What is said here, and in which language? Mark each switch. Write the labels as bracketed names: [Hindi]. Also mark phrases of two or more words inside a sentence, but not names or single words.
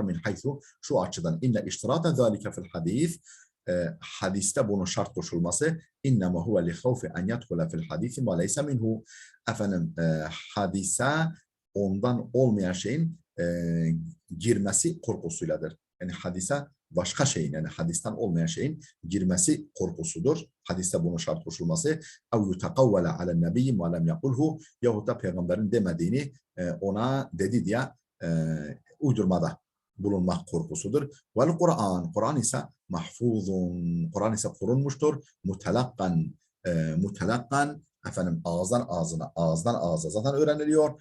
[Arabic] من حيث, [Turkish] şu açıdan, [Arabic] إن اشتراط ذلك في الحديث, [Turkish] hadiste bunun şart koşulması, [Arabic] إنما هو لخوف أن يدخل في الحديث ما ليس منه, [Turkish] efendim hadise ondan olmayan şeyin girmesi korkusuyladır. Yani hadise başka şeyin, yani hadisten olmayan şeyin girmesi korkusudur. Hadiste bunun şart koşulması. [Arabic] اَوْ يُتَقَوَّلَ عَلَى النَّبِيِّ مَا لَمْ يَقُلْهُ, [Turkish] yahut da peygamberin demediğini ona dedi diye uydurmada bulunmak korkusudur. [Arabic] والقرآن, [Turkish] Kur'an ise mahfuzun, Kur'an ise korunmuştur. Mutelakkan, efendim ağızdan ağza zaten öğreniliyor.